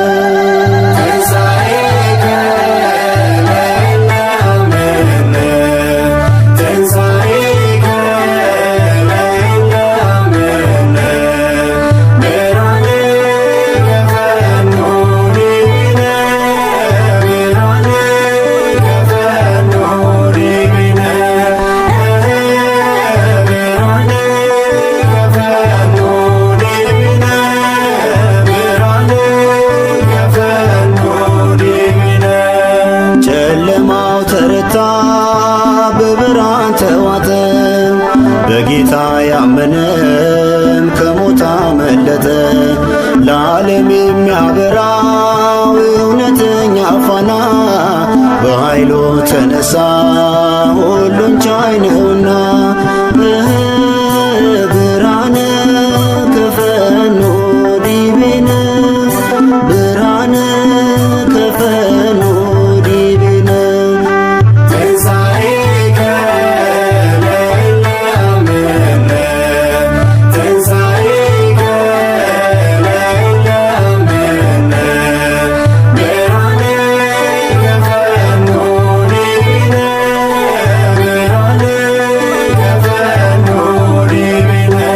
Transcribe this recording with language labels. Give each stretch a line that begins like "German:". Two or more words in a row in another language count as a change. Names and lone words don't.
Geez: ትንሣኤከ ለእለ አመነ ትንሣኤከ ለእለ አመነ ብርሃነ ከፈኑ ዲቤነ ብርሃነ ከፈኑ ዲቤነ ብርሃነ ከፈኑ ዲቤነ ብርሃነ ከፈኑ ዲቤነ ጨለማው
Amharic: ተረታ በብርሃን ተዋጠ በጌታ ያመነም ከሞት አመለጠ ለዓለም የሚያበራው እውነተኛ ፋና በኃይሉ ተነሳ ሁሉን ቻይ ነውና
Geez: ብርሃነ ከፈኑ ዲቤነ ብርሃነ ከፈኑ ዲቤነ ትንሣኤከ ለእለ አመነ ትንሣኤከ ለእለ አመነ ብርሃነ ከፈኑ ዲቤነ ብርሃነ ከፈኑ ዲቤነ